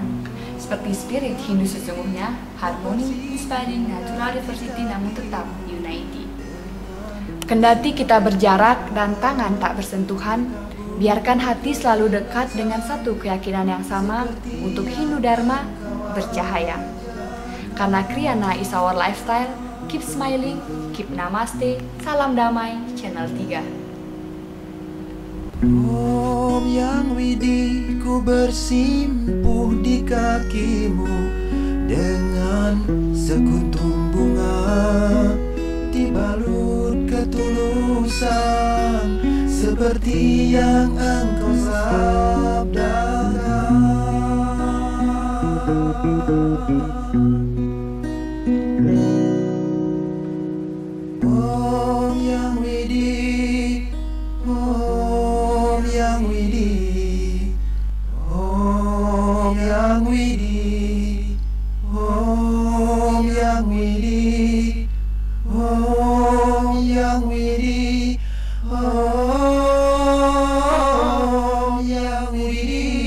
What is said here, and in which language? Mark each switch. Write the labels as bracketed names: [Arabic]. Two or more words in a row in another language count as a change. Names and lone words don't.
[Indonesian] Seperti spirit Hindu sesungguhnya, harmoni, inspiring, [English] natural diversity [Indonesian] namun tetap unity. Kendati kita berjarak dan tangan tak bersentuhan, biarkan hati selalu dekat dengan satu keyakinan yang sama untuk Hindu Dharma bercahaya. [English] Karena Kriyana is our lifestyle, keep smiling, keep namaste, [Indonesian] salam damai, Channel 3. Om Yang Widi, ku bersimpuh di kakimu dengan sekuntum bunga, dibalut ketulusan seperti yang Engkau sabdakan. Om Yang Widi, Om Yang Widi, Om Yang Widi, Om Yang Widi, Om Yang Widi, Om Yang Widi.